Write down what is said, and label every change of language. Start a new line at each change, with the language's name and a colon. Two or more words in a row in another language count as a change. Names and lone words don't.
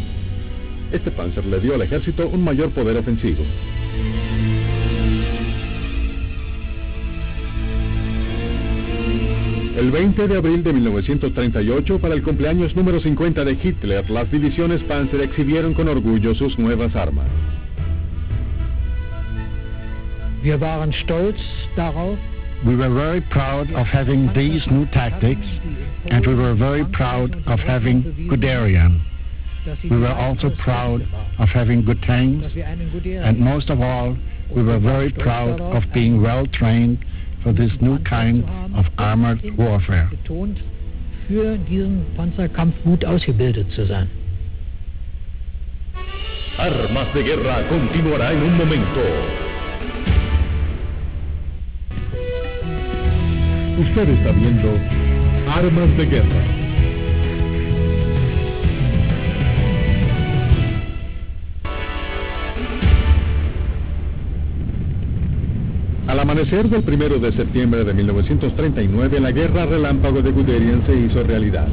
Spanish: Este Panzer le dio al ejército un mayor poder ofensivo. El 20 de abril de 1938, para el cumpleaños número 50 de Hitler, las divisiones Panzer exhibieron con orgullo sus nuevas armas.
German: Wir waren stolz darauf.
English: We were very proud of having these new tactics, and we were very proud of having Guderian. We were also proud of having good tanks, and most of all, we were very proud of being well trained for this new kind of armored warfare.
German: Für diesen Panzerkampf gut ausgebildet zu sein.
Spanish: Armas de Guerra continuará en un momento. Usted está viendo Armas de Guerra. Al amanecer del 1 de septiembre de 1939, la guerra relámpago de Guderian se hizo realidad.